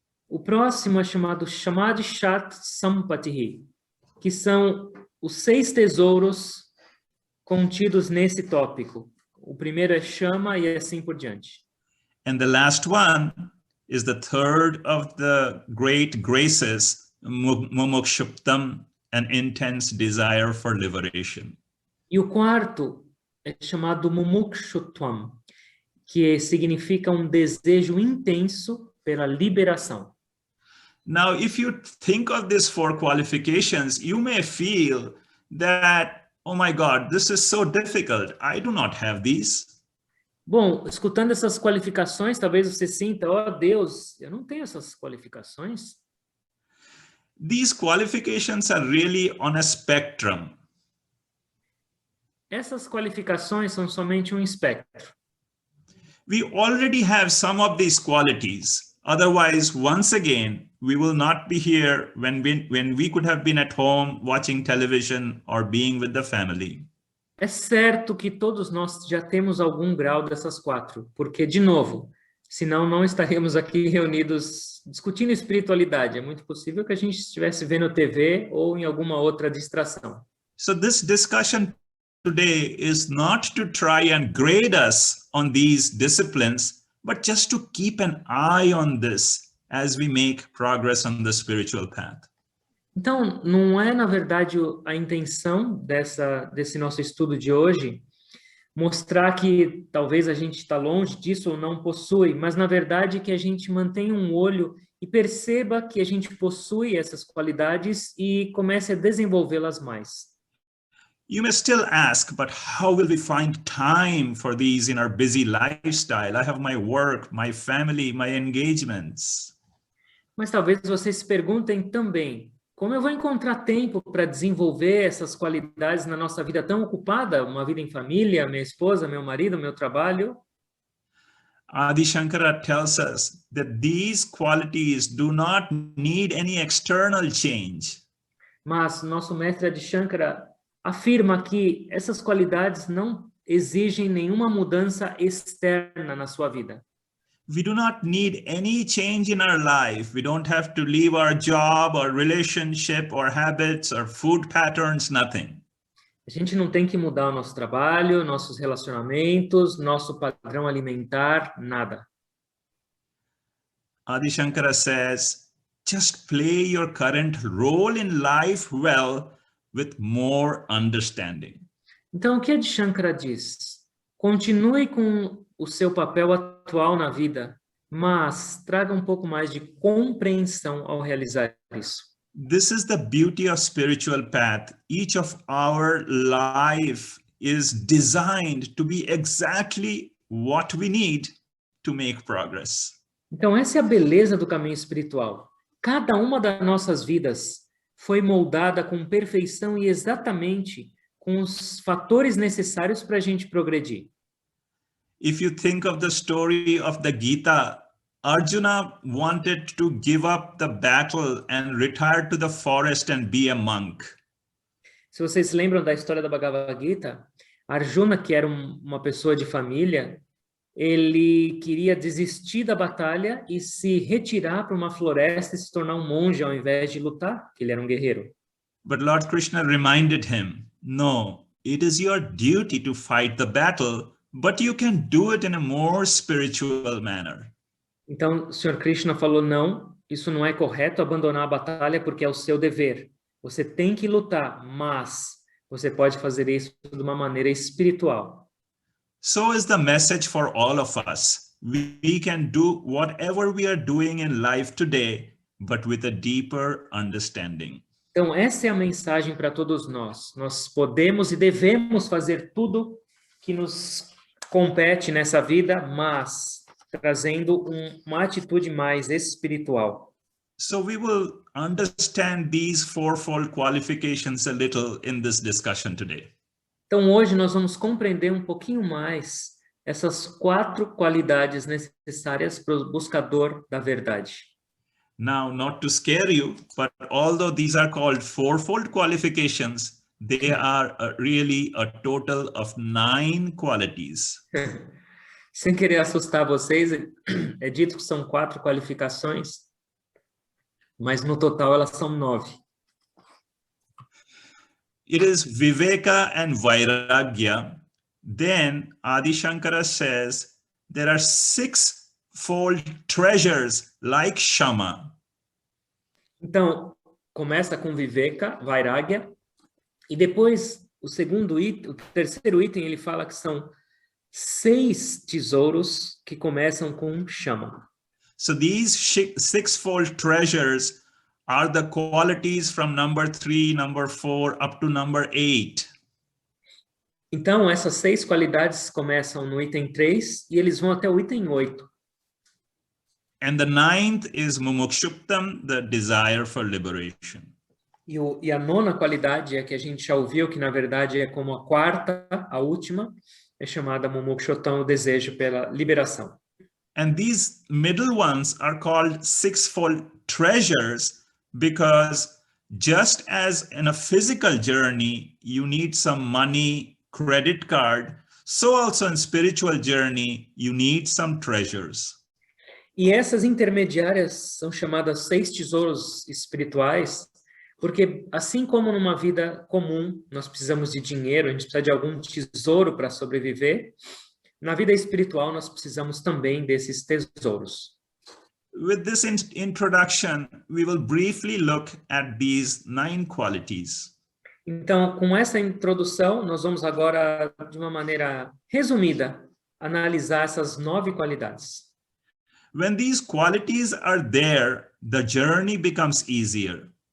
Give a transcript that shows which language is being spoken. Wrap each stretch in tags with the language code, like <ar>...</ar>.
<pt>O próximo é chamado Samadhishat Sampatihi, que são os 6 tesouros contidos nesse tópico. O primeiro é chama e assim por diante.</pt> <en>And the last one is the third of the great graces, mumukshuptam, an intense desire for liberation.</en> <pt>E o quarto é chamado Mumukshutvam, que significa um desejo intenso pela liberação.</pt> <en>Now, if you think of these 4 qualifications, you may feel that, oh my God, this is so difficult. I do not have these.</en> <pt>Bom, escutando essas qualificações, talvez você sinta, oh Deus, eu não tenho essas qualificações.</pt> <en>These qualifications are really on a spectrum.</en> <pt>Essas qualificações são somente um espectro.</pt> <en>We already have some of these qualities. Otherwise, once again, we will not be here when we could have been at home watching television or being with the family.</en> <pt>É certo que todos nós já temos algum grau dessas 4, porque, de novo, senão não estaríamos aqui reunidos discutindo espiritualidade. É muito possível que a gente estivesse vendo TV ou em alguma outra distração.</pt> <en>So this discussion today is not to try and grade us on these disciplines, but just to keep an eye on this as we make progress on the spiritual path.</en> <pt>Então, não é, na verdade, a intenção desse nosso estudo de hoje mostrar que talvez a gente está longe disso ou não possui, mas, na verdade, que a gente mantenha um olho e perceba que a gente possui essas qualidades e comece a desenvolvê-las mais.</pt> <en>You may still ask, but how will we find time for these in our busy lifestyle? I have my work, my family, my engagements.</en> <pt>Mas talvez vocês se perguntem também, como eu vou encontrar tempo para desenvolver essas qualidades na nossa vida tão ocupada, uma vida em família, minha esposa, meu marido, meu trabalho?</pt> <en>Adi Shankara tells us that these qualities do not need any external change.</en> <pt>Mas nosso mestre Adi Shankara afirma que essas qualidades não exigem nenhuma mudança externa na sua vida.</pt> <en>We do not need any change in our life. We don't have to leave our job or relationship or habits or food patterns, nothing.</en> <pt>A gente não tem que mudar o nosso trabalho, nossos relacionamentos, nosso padrão alimentar, nada.</pt> <en>Adi Shankara says, just play your current role in life well with more understanding.</en> <pt>Então, o que Adi Shankara diz? Continue com o seu papel atual na vida, mas traga um pouco mais de compreensão ao realizar isso.</pt> <en>This is the beauty of spiritual path. Each of our life is designed to be exactly what we need to make progress.</en> <pt>Então, essa é a beleza do caminho espiritual. Cada uma das nossas vidas foi moldada com perfeição e exatamente com os fatores necessários para a gente progredir.</pt> <en>If you think of the story of the Gita, Arjuna wanted to give up the battle and retire to the forest and be a monk.</en> <pt>Se vocês se lembram da história da Bhagavad Gita, Arjuna, que era uma pessoa de família, ele queria desistir da batalha e se retirar para uma floresta e se tornar um monge ao invés de lutar, que ele era um guerreiro.</pt> <en>But Lord Krishna reminded him, no, it is your duty to fight the battle, but you can do it in a more spiritual manner.</en> <pt>Então, o Sr. Krishna falou, não, isso não é correto, abandonar a batalha porque é o seu dever. Você tem que lutar, mas você pode fazer isso de uma maneira espiritual.</pt> <en>So is the message for all of us. We can do whatever we are doing in life today, but with a deeper understanding.</en> <pt>Então, essa é a mensagem para todos nós. Nós podemos e devemos fazer tudo que nos compete nessa vida, mas trazendo uma atitude mais espiritual.</pt> <en>So we will understand these fourfold qualifications a little in this discussion today.</en> <pt>Então, hoje nós vamos compreender um pouquinho mais essas 4 qualidades necessárias para o buscador da verdade.</pt> <en>Now, not to scare you, but although these are called fourfold qualifications, they are really a total of 9 qualities.</en> <pt>Sem querer assustar vocês, é dito que são 4 qualificações, mas no total elas são 9.</pt> <en>It is Viveka and Vairagya. Then Adi Shankara says there are six-fold treasures like Shama.</en> <pt>Então, começa com Viveka, Vairagya, e depois o terceiro item, ele fala que são 6 tesouros que começam com Shama.</pt> <en>So these six-fold treasures are the qualities from number 3, number 4, up to number 8.</en> <pt>Então, essas 6 qualidades começam no item 3 e eles vão até o item 8.</pt> <en>And the 9th is mumukshuptam, the desire for liberation.</en> <pt>E a 9ª qualidade é que a gente já ouviu, que na verdade é como a 4ª, a última, é chamada mumukshottam, o desejo pela liberação.</pt> <en>And these middle ones are called sixfold treasures because just as in a physical journey, you need some money, credit card, so also in spiritual journey, you need some treasures.</en> <pt>E essas intermediárias são chamadas 6 tesouros espirituais, porque assim como numa vida comum, nós precisamos de dinheiro, a gente precisa de algum tesouro para sobreviver, na vida espiritual nós precisamos também desses tesouros.</pt> <en>With this introduction, we will briefly look at these 9 qualities.</en> <pt>Então, com essa introdução, nós vamos agora, de uma maneira resumida, analisar essas 9 qualidades.</pt> <en>When these qualities are there, the journey becomes easier.</en>